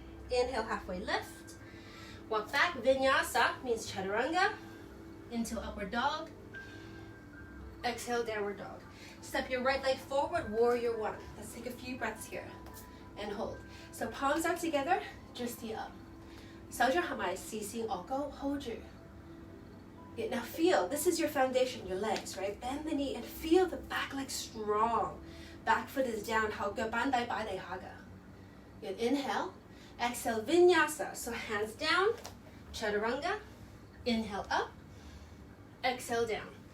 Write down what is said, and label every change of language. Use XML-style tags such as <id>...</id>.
<en>Inhale, halfway lift. Walk back. Vinyasa means chaturanga. Into upward dog. Exhale, downward dog. Step your right leg forward, warrior 1. Let's take a few breaths here. And hold. So palms are together, dristi up.</en> <yue>手掌合埋，視線臥高 hold 住.</yue> <en>Yeah, now feel, this is your foundation, your legs, right? Bend the knee and feel the back leg strong. Back foot is down,</en> <yue>後腳板底擺地下㗎.</yue> <en>Good. Inhale. Exhale, vinyasa. So hands down, chaturanga. Inhale up. Exhale down.</en>